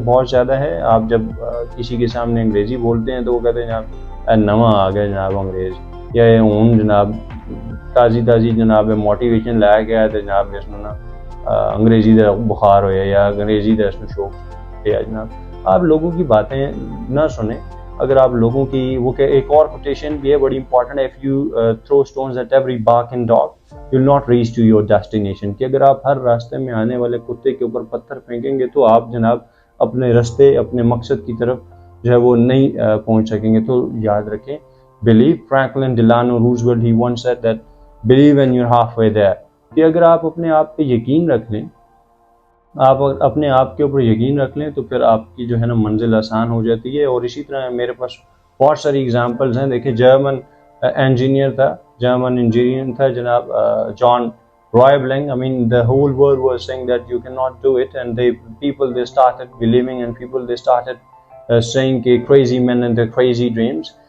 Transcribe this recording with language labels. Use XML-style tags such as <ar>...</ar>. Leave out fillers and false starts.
<ur>زیادہ ہے۔ آپ جب کسی کے سامنے انگریزی بولتے ہیں تو وہ کہتے ہیں جناب نواں آ گیا جناب انگریز، یا اون جناب تازی جناب موٹیویشن لایا گیا ہے جناب جس نے نا انگریزی دا بخار ہویا یا انگریزی دا اس میں شوق ہے جناب۔ آپ لوگوں کی باتیں نہ سنیں۔ اگر آپ لوگوں کی وہ کہ ایک اور کوٹیشن بھی ہے بڑی امپورٹنٹ ہے،</ur> <en>if you throw stones at every barking dog, you'll not reach to your destination.</en> <ur>کہ اگر آپ ہر راستے میں آنے والے کتے کے اوپر پتھر پھینکیں گے تو آپ جناب اپنے راستے، اپنے مقصد کی طرف جو ہے وہ نہیں پہنچ سکیں گے۔ تو یاد رکھیں، believe.</ur> <en>Franklin Delano Roosevelt, he once said that believe and you're halfway there.</en> <ur>کہ اگر آپ اپنے آپ پہ یقین رکھ لیں، آپ اپنے آپ کے اوپر یقین رکھ لیں، تو پھر آپ کی جو ہے نا منزل آسان ہو جاتی ہے۔ اور اسی طرح میرے پاس بہت ساری اگزامپلز ہیں۔ دیکھیں جرمن انجینئر تھا جناب جان رائبلنگ.</ur> <en>I mean the whole world was saying that you cannot do it, and they started believing, and they started saying</en> <ur>کہ</ur> <en>crazy men and their crazy dreams.</en>